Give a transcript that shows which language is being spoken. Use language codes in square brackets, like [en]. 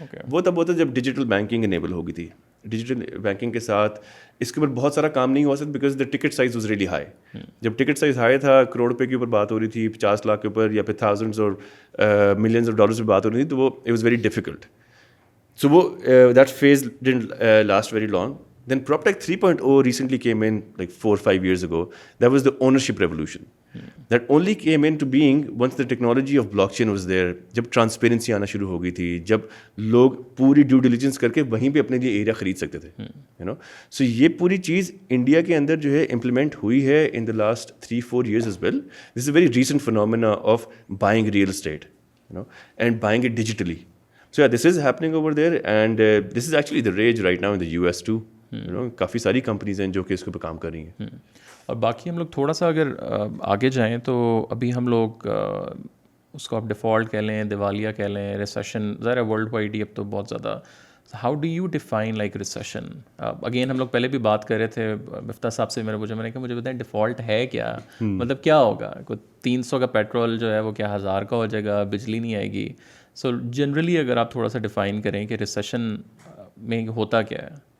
[ur] وہ تب ہوتا جب ڈیجیٹل بینکنگ انیبل ہو گئی تھی. ڈیجیٹل بینکنگ کے ساتھ اس کے اوپر بہت سارا کام نہیں ہوا سکتا [en] Because the ticket size was really high. [ur] جب ٹکٹ سائز ہائی تھا, کروڑ روپے کے اوپر بات ہو رہی تھی, 50 لاکھ کے اوپر, یا پھر تھاؤزنڈز اور ملینز آف ڈالرز پہ بات ہو رہی تھی, تو وہ [en] It was very difficult. So وہ that phase didn't last very long. Then PropTech 3.0 recently came in like 4-5 years ago. That was the ownership revolution. That only came into being once the technology of blockchain was there. [ur] جب transparency آنا شروع ہو گئی تھی, جب لوگ پوری due diligence کر کے وہیں پہ اپنے لیے ایریا خرید سکتے تھے, [en] You know. [ur] سو یہ پوری چیز انڈیا کے اندر جو ہے امپلیمنٹ ہوئی ہے [en] In the last 3-4 years as well. This is a very recent phenomena of buying real estate, you know, and buying it digitally. So yeah, this is happening over there, and this is actually the rage right now in the US too. [ur] کافی ساری companies ہیں جو کہ اس کے اوپر کام کر رہی ہیں. اور باقی ہم لوگ تھوڑا سا اگر آگے جائیں تو ابھی ہم لوگ اس کو آپ ڈیفالٹ کہہ لیں, دیوالیہ کہہ لیں, ریسیشن, ظاہر ہے ورلڈ وائڈ ہی اب تو بہت زیادہ. [en] How do you define like recession? [ur] Again ہم لوگ پہلے بھی بات کر رہے تھے مفتاح صاحب سے, میں نے کہا مجھے بتائیں ڈیفالٹ ہے کیا, مطلب کیا ہوگا؟ کوئی 300 کا پیٹرول جو ہے وہ کیا 1000 کا ہو جائے گا, بجلی نہیں آئے گی؟ سو جنرلی اگر آپ تھوڑا سا ڈیفائن کریں کہ ریسیشن میں ہوتا کیا ہے.